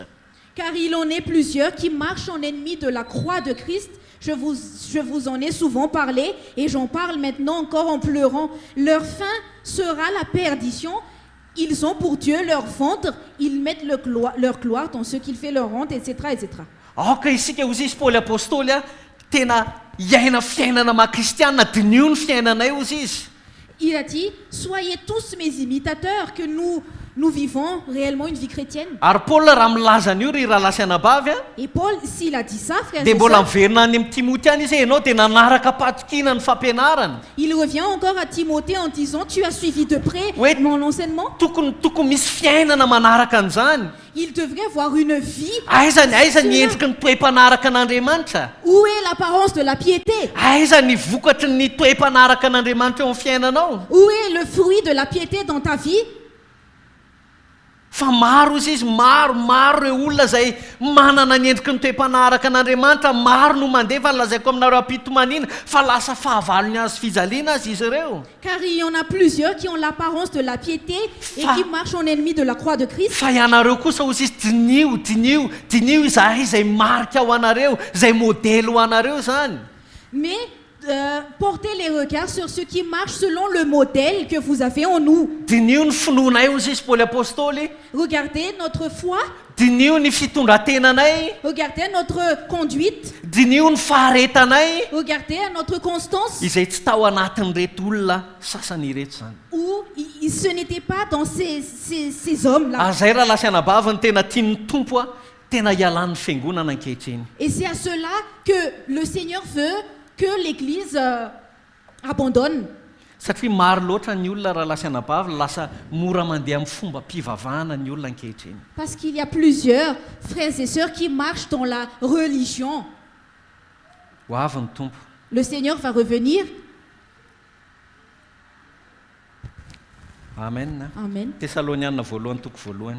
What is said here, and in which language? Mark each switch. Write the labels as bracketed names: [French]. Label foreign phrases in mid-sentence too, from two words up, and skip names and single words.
[French] Car il en est plusieurs qui marchent en ennemis de la croix de Christ. Je vous en ai souvent parlé et j'en parle maintenant encore en pleurant. Leur fin sera la perdition. Ils ont pour Dieu leur ventre, ils mettent leur gloire dans ce qu'il fait leur honte, etc., etc. [Malagasy] Ka isika ozy izy Paoly apôstôly tena iaina fiainana maha-kristiana dinio ny fiainanay ozy izy. [French] Il a dit, soyez tous mes imitateurs, que nous vivons réellement une vie chrétienne. [Malagasy] Ary Paul raha milaza an'io ry raha lasy anabavy [French] Et Paul, s'il a dit ça, frères [Malagasy] dia [French] et [Malagasy] mbola [French] sœurs, [Malagasy] miverina any amin'ny Timothée any izy ianao dia nanaraka patokina ny fampianarana. [French] il revient encore à Timothée en disant, tu as suivi de près mon enseignement. [Malagasy] Tokony misy fiainana manaraka an'izany. [French] Il devrait avoir une vie. [Malagasy] Aiza ny endriky ny toe-panaraka an'Andriamanitra? [French] Où est l'apparence de la piété? [Malagasy] Aiza ny vokatry ny toe-panaraka an'Andriamanitra eo amin'ny fiainanao? [French] Où est le fruit de la piété dans ta vie? [Malagasy] Fa maro izy maro ireo olona izay manana ny endriky ny toe-panaraka an'Andriamanitra, maro no mandeha fa lazaiko aminareo am-pitomanina fa lasa fahavalo ny azo fijaliana azy izy ireo. [French] Car il y en a plusieurs qui ont l'apparence de la piété et qui marchent en ennemi de la croix de Christ. [Malagasy] Fa ianareo kosa ozy izy dinio izahay izay marika ho anareo, izay modèle ho anareo zany. [French] Mais portez les regards sur ceux qui marchent selon le modèle que vous avez en nous. [Malagasy] Dinio ny finoanay ozy izy Paoly apôstôly. [French] Regardez notre foi. [Malagasy] Dinio ny fitondrantenanay. [French] Regardez notre conduite. [Malagasy] Dinio ny faharetanay. [French] Regardez notre constance. [Malagasy] Izay tsy tao anatin'ireto olona sasany ireto zany. [French] Ou ce n'était pas dans ces hommes-là. [Malagasy] Zay raha lasy anabavy ny tena tian'ny tompo tena ialan'ny fiangonana ankehitriny. [French] Et c'est à cela que le Seigneur veut que l'Église abandonne. [Malagasy] Satria maro loatra ny olona raha lasy anabavy lasa mora mandeha amin'ny fomba mpivavahana ny olona ankehitriny. [French] Parce qu'il y a plusieurs frères et sœurs qui marchent dans la religion. [Malagasy] Ho avy ny tompo. [French] Le Seigneur va revenir. Amen. Amen. [Malagasy] Thessaloniana voalohany toko voalohany.